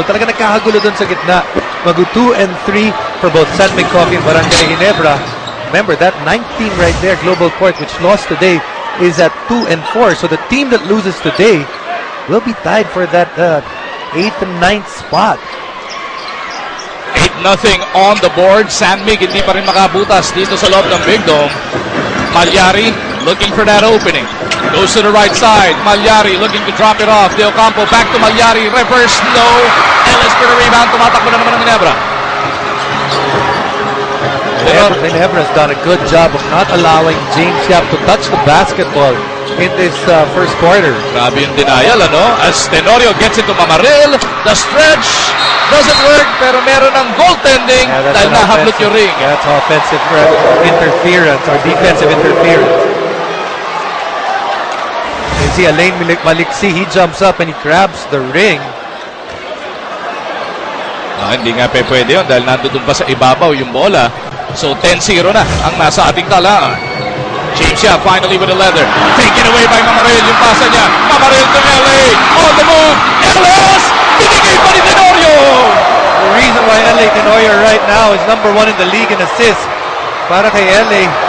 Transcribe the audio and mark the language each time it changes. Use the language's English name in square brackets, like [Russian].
[Filipino] Talaga nagkakagulo dun sa gitna. Mag [English] 2 and 3 for both [Filipino] San Miguel Coffee and Brgy Ginebra. [English] Remember, that 19 right there, Global Court, which lost today, is at 2 and 4. So the team that loses today will be tied for that 8th and 9th spot. 8-0 on the board. [Filipino] San Miguel hindi pa rin makabutas dito sa loob ng Big Dome. [English] Malyari looking for that opening. Goes to the right side. Malyari looking to drop it off. De Ocampo back to Malyari. Reverse, no. Ellis for the rebound. [Filipino] Tumatakbo na naman ng Ginebra. [English] Ginebra's done a good job of not allowing James Yap to touch the basketball in this first quarter. [Filipino] Grabe yung denial, ano? [English] As Tenorio gets it to Mamaril. The stretch doesn't work, [Filipino] pero meron ng goaltending dahil nahablot yung ring. [English] That's offensive interference or defensive interference. You see Alain Maliksi, he jumps up and he grabs the ring. [Filipino] Hindi nga pwede yun dahil nandun pa sa ibabaw yung bola. So 10-0 na ang nasa ating talaan. [English] James Yap finally with a leather. Taken away by Mamaril. [Filipino] Yung pasa niya. [English] Mamaril to LA. On the move. Ellis! [Filipino] Binigay pa ni Tenorio! [English] The reason why LA Tenorio right now is number 1 in the league in assists. [Filipino] Para kay LA.